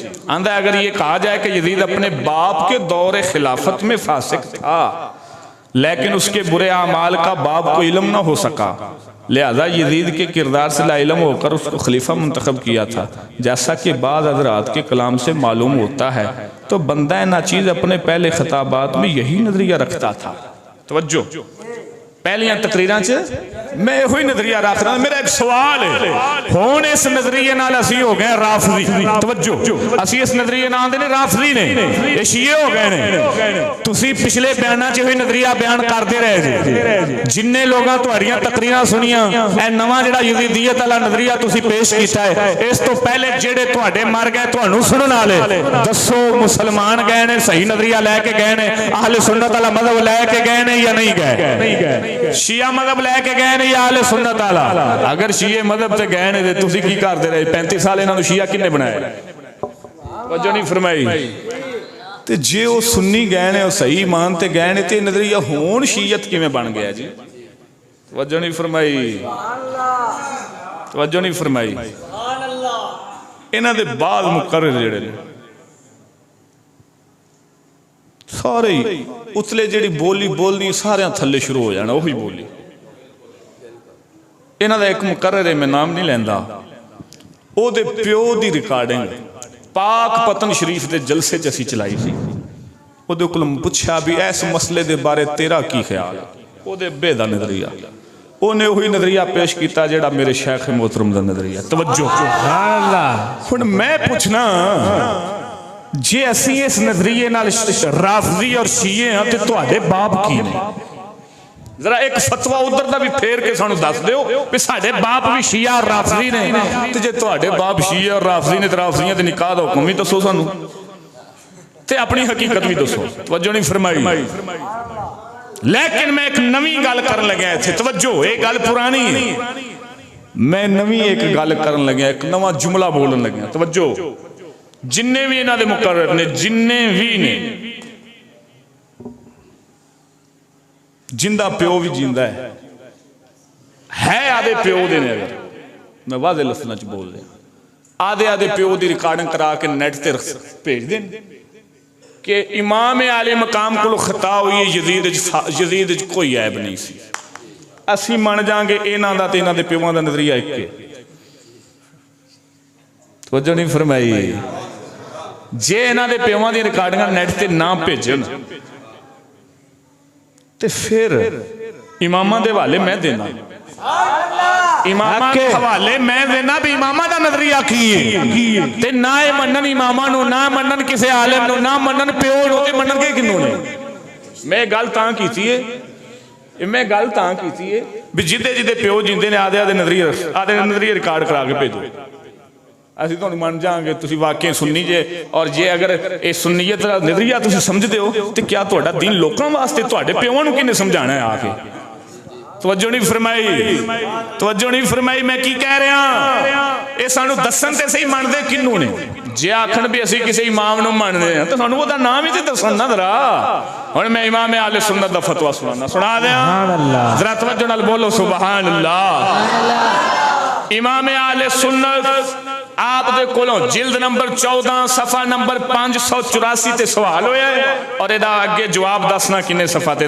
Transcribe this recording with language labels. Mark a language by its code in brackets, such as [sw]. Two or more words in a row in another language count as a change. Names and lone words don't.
[ur] آندا ہے اگر یہ کہا جائے کہ یزید اپنے باپ کے دور خلافت میں فاسق تھا لیکن اس کے برے اعمال کا باپ کو علم نہ ہو سکا لہذا یزید کے کردار سے لا علم ہو کر اس کو خلیفہ منتخب کیا تھا, جیسا کہ بعض حضرات کے کلام سے معلوم ہوتا ہے تو بندہ ناچیز اپنے پہلے خطابات میں یہی نظریہ رکھتا تھا. [pa] توجہ پہلیاں تقریراں میں ہوئی نظریہ رکھ رہا ہوں. میرا ایک سوال ہے ہون اس نظریے نال اسی ہو گئے رافضی. توجہ اسی اس نظریے نال دے رافضی نے یہ شیعہ ہو گئے نے. تسی پچھلے بیاناں چ ہوئی نظریہ بیان کردے رہے جی جننے لوگاں تہاڈیاں تقریراں سنیاں اے نواں جڑا یزیدیت والا نظریہ تسی پیش کیتا ہے اس تو پہلے جڑے تہاڈے مر گئے تہانوں سنن والے دسو مسلمان گئے نے صحیح نظریہ لے کے گئے نے اہل سنت والا مذہب لے کے گئے نے یا نہیں گئے؟ شیعہ مذہب لے کے گئے نے یا اہل سنت والا؟ اگر شیعہ مذہب تے گئے نے تے تسی کی کردے رہے 35 سال انہاں نوں شیعہ کنے بنایا؟ توجہ نہیں فرمائی. تے جے او سنی گئے نے او صحیح ایمان تے گئے نے تے نظریہ ہون شیعت کیویں بن گیا جی؟ توجہ نہیں فرمائی. توجہ نہیں فرمائی. انہاں دے بعض مقرر جڑے نے سارے اتلے جڑی بولی بولنی سارے تھلے شروع ہو جانا وہی بولی. انہاں دا ایک مقرر ہے میں نام نہیں لیندا او دے پیو دی ریکارڈنگ پاک پتن شریف دے جلسے چ اسی چلائی سی. او دے کولوں پوچھا بھی اس مسئلے دے بارے تیرا کی خیال ہے؟ وہ ابے دا نظریہ انہیں وہی نظریہ پیش کیتا جڑا میرے شیخ محترم دا نظریہ. توجہ ہن میں پوچھنا جے اسی اس نظریے نال رافضی اور شیعہ ہیں تے تواڈے باپ کی نے؟ ذرا ایک فتویٰ ادھر دا بھی پھیر کے سانو دس دیو کہ ساڈے باپ بھی شیعہ اور رافضی نے. تے جے تواڈے باپ شیعہ اور رافضی نے تے رافضیاں دے نکاح دا حکم بھی دسو سانو تے اپنی حقیقت بھی دسو. توجہ نہیں فرمائی. لیکن میں ایک نویں گل کرن لگا تھے. توجہ یہ گل پرانی ہے. میں نویں ایک گل کرن لگا ایک نواں جملہ بولن لگا. توجہ جننے بھی انہاں دے مقرر نے جننے بھی نے جندہ پیو بھی جیندہ ہے آدھے پیو دے نے. میں واضح لفظ چ بول رہا آدھے پیو دی ریکارڈنگ کرا کے نیٹ تے بھیج دیں کہ [ur] امام عالی مقام کو خطا ہوئی [pa] یزید کوئی عیب نہیں سی. اسی من جائیں گے انہاں دا تے انہاں دے پیواں دا نظریہ ایک ہے. توجہ نہیں فرمائی. جے انہاں دے پیواں دی ریکارڈنگاں نیٹ تے نہ بھیجن تے پھر امامہ دے حوالے میں دینا امامہ دے حوالے میں دینا بھی امامہ دا نظریہ کی ہے تے نہ منن امامہ نو نہ منن کسے عالم نو نہ منن پیو نو تے منن کے کنوں نے. میں گل تاں کیتی ہے بھی جدے پیو جیندے نے آدھے نظریہ ریکارڈ کرا کے بھیجو. اسی تو من جائیں گے تسی واقعی سننی جے اور جے اگر اے سنیت نظریہ تسی سمجھ دے ہو تو کیا تہاڈا دین لوکاں واسطے تہاڈے پیواں نوں کنے سمجھانا ہے آ کے؟ توجہ نہیں فرمائی. میں کی کہہ رہا ہاں اے سانو دسن تے صحیح من دے کنوں نے. جے آکھن بھی اسی کسی امام نوں من دے تے سانو دا نام ہی تے دسن نہ ذرا. ہن میں امام اہل سنت دا فتویٰ سنا دیاں. ذرا توجہ نال بولو [ar] سبحان اللہ. [pa] امام اہل سنت آپ دے کولوں جلد نمبر 14 صفحہ نمبر 584 تے سوال ہویا ہے اور ادا آگے جواب دسنا کنے صفحہ تے.